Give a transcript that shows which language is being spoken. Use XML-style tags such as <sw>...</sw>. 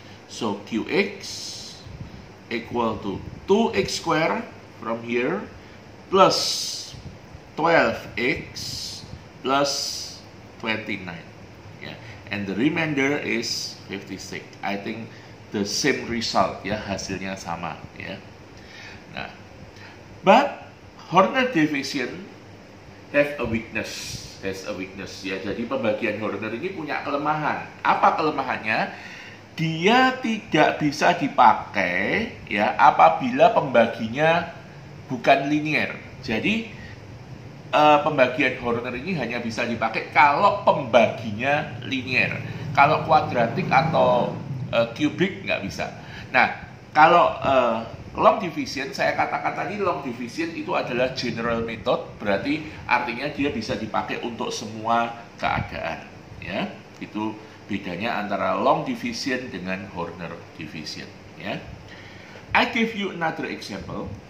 <en>So qx equal to 2x squared from here plus 12x plus 29. Yeah. And the remainder is 56. I think the same result, ya,</en> <id>hasilnya sama, ya.</id> <en>Nah, but Horner division has a weakness, ya.</en> <id>Jadi pembagian Horner ini punya kelemahan. Apa kelemahannya? Dia tidak bisa dipakai, ya, apabila pembaginya bukan linear. Jadi pembagian Horner ini hanya bisa dipakai kalau pembaginya linear. Kalau kuadratik atau kubik nggak bisa. Nah, kalau long division, saya katakan tadi long division itu adalah general method, berarti artinya dia bisa dipakai untuk semua keadaan. Ya, itu bedanya antara long division dengan Horner division.</id> <en>Ya, I give you another example.</en>